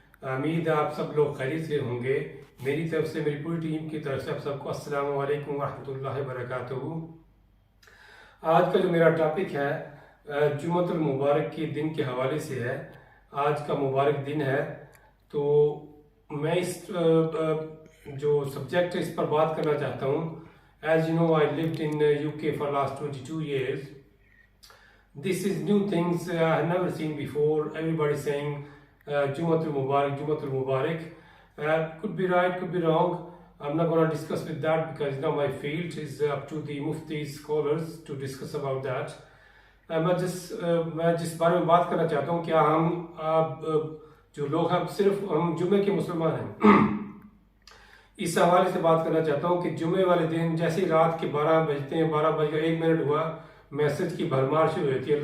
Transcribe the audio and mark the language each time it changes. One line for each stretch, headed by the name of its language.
Urdu: امید ہے آپ سب لوگ خیریت سے ہوں گے. میری طرف سے میری پوری ٹیم کی طرف سے آپ سب کو السلام علیکم ورحمۃ اللہ وبرکاتہ. آج کا جو میرا ٹاپک ہے جمعۃ المبارک کے دن کے حوالے سے ہے. آج کا مبارک دن ہے تو میں اس جو سبجیکٹ ہے اس پر بات کرنا چاہتا ہوں.
English: As you know I lived in UK for last 22 years. This is new things I have never seen before. Everybody saying Jumatul Mubarak, Jumatul Mubarak. Could be right, could be wrong. I'm not going to discuss with that because it's not my field. It's up to the Mufti scholars to discuss about that.
Urdu: میں جس بارے میں بات کرنا چاہتا ہوں کیا ہم جو لوگ ہیں صرف ہم جمعے کے مسلمان ہیں اس حوالے سے بات کرنا چاہتا ہوں کہ جمعے والے دن جیسے رات کے 12 بجتے ہیں 12 بج کر 1 منٹ ہوا میسج کی بھرمار شروع ہوتی ہے.